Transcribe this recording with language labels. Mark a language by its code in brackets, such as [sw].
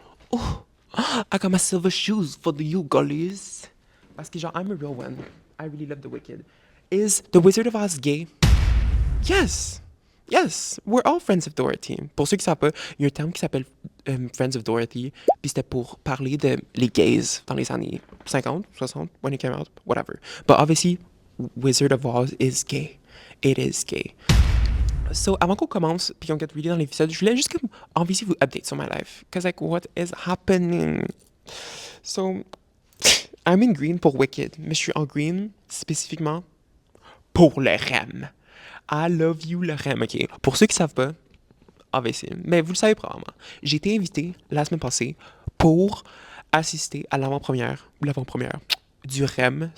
[en] Oh, I got my silver shoes for the you girlies. [fr] Parce que genre, [en] I'm a real one. I really love the Wicked. Is the Wizard of Oz gay? Yes! Yes! We're all friends of Dorothy. [fr] Pour ceux qui ne savent pas, il y a un terme qui s'appelle Friends of Dorothy, puis c'était pour parler de les gays dans les années 50, 60, [en] when it came out, whatever. But obviously, Wizard of Oz is gay. It is gay. [fr] So, avant qu'on commence, puis qu'on get really dans l'épisode, je voulais juste comme, obviously, vous update sur [en] my life. Because, like, what is happening? [fr] So, [en] I'm in green [fr] pour Wicked, mais je suis en green spécifiquement pour le REM. [en] I love you, [fr] le REM, OK? Pour ceux qui savent pas, obviously, mais vous le savez probablement, j'ai été invité la semaine passée pour assister à l'avant-première du REM.